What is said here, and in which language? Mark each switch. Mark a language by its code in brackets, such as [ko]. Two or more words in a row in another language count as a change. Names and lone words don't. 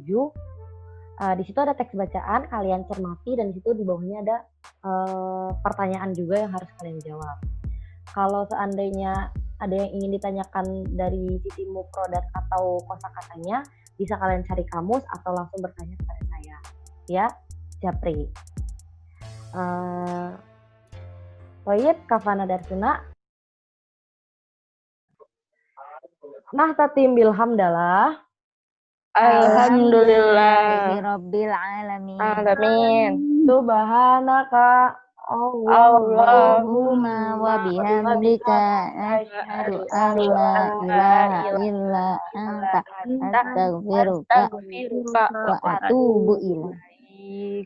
[id] Di situ ada teks bacaan, kalian cermati, dan di situ di bawahnya ada pertanyaan juga yang harus kalian jawab. Kalau seandainya ada yang ingin ditanyakan dari sisi mufradat atau kosakatanya, bisa kalian cari kamus atau langsung bertanya kepada saya. Ya, Japri. [ar] طيب، كفانا درسنا. نختتم بالحمدلة. الحمد لله رب العالمين. Amin. Subhanaka اللهم وبحمدك أشهد أن لا إله إلا أنت أستغفرك وأتوب إليك.